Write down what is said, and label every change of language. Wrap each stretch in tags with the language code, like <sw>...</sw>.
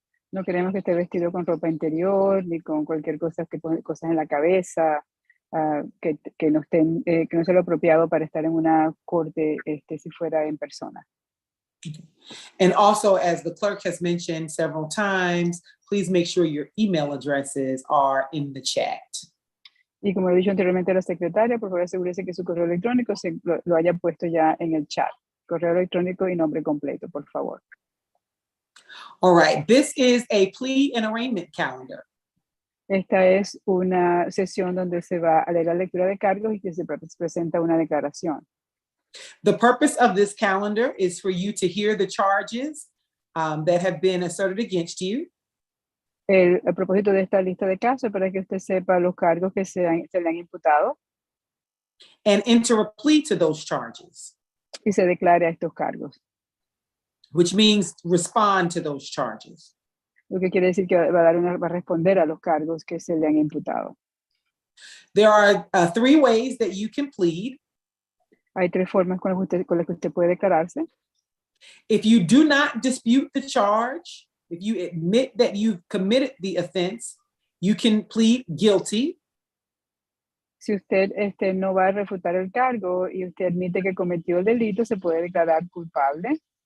<es>No queremos que esté vestido con ropa interior ni con cualquier cosa que pone cosas en la cabeza, que no sea lo apropiado para estar en una corte si fuera en persona.</es> <en>And also, as the clerk has mentioned several times, please make sure your email addresses are in the chat.</en> <es>Y como he dicho anteriormente a la secretaria, por favor asegúrese que su correo electrónico lo haya puesto ya en el chat. Correo electrónico y nombre completo, por favor.</es> <en>All right, this is a plea and arraignment calendar.</en> <es>Esta es una sesión donde se va a leer la lectura de cargos y que se presenta una declaración.</es> <en>The purpose of this calendar is for you to hear the charges that have been asserted against you.</en> <es>El propósito de esta lista de casos es para que usted sepa los cargos que se le han imputado.</es> <en>And enter a plea to those charges.</en> <es>Y se declare a estos cargos.</es> <en>Which means respond to those charges.</en> <es>Lo que quiere decir que va a responder a los cargos que se le han imputado.</es> <en>There are 3 ways that you can plead.</en> <es>Hay 3 formas con las que usted puede declararse.</es> <en>If you do not dispute the charge, if you admit that you've committed the offense, you can plead guilty.</en> <es>Si usted no va a refutar el cargo y usted admite que cometió el delito, se puede declarar culpable.</es>